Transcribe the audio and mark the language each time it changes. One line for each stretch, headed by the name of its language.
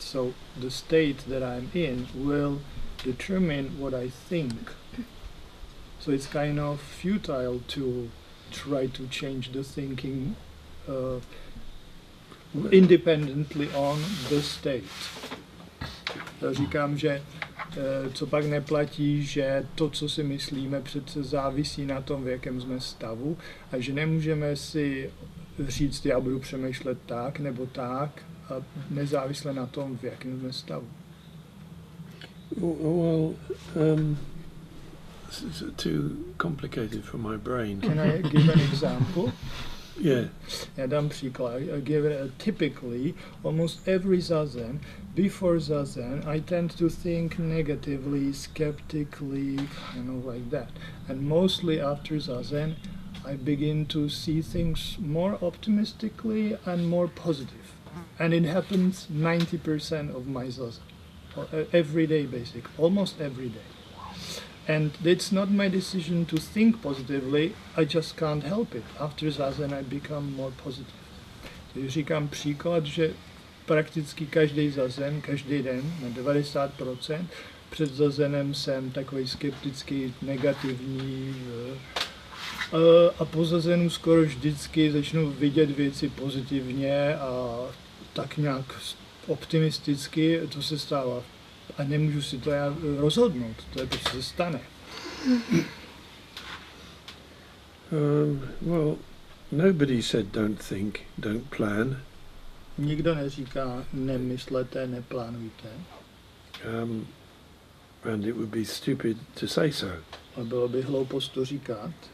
English: So the state that I'm in will determine what I think. So it's kind of futile to try to change the thinking independently on the state.
Czech: Říkám, že co pak neplatí, že to, co si myslíme, přece závisí na tom, v jakém jsme stavu, a že nemůžeme si říct, já budu přemýšlet tak nebo tak, a nezávisle na tom, v jakém jsme stavu.
English: Well, too complicated for my brain. Can I give an example? Yeah.
Czech: Já dám příklad.
English: Typically, almost every zazen, before zazen, I tend to think negatively, skeptically, like that. And mostly after zazen, I begin to see things more optimistically and more positive. And it happens 90% of my zazen. Every day, basically. Almost every day. And it's not my decision to think positively, I just can't help it. After zazen I become more positive.
Czech: Takže říkám příklad, že prakticky každý zazen, každý den, na 90%, před zazenem jsem takový skeptický, negativní a po zazenu skoro vždycky začnu vidět věci pozitivně a tak nějak optimisticky, to se stává. A nemůžu si to já rozhodnout, to je prostě se stane.
English: Well, nobody said don't think, don't plan.
Czech: Nikdo neříká nemyslete, neplánujte.
English: And it would be stupid to say so.
Czech: A bylo by hloupost to říkat.